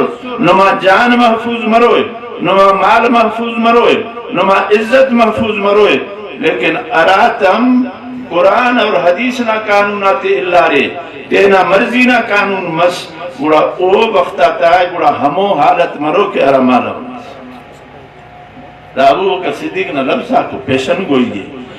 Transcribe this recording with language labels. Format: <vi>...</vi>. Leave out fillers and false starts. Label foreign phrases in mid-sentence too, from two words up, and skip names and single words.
<brh>نما جان محفوظ مروئے نما مال محفوظ مروئے نما عزت محفوظ مروئے لیکن اراتم قرآن اور حدیث نا قانونات اللہ رے تینا مرضی نا قانون مس گوڑا او وقتا تائے گوڑا ہمو حالت مرو کے ارمالا دا ابو بکر صدیق نا لمسا کو پیشن گوئی گئے</brh>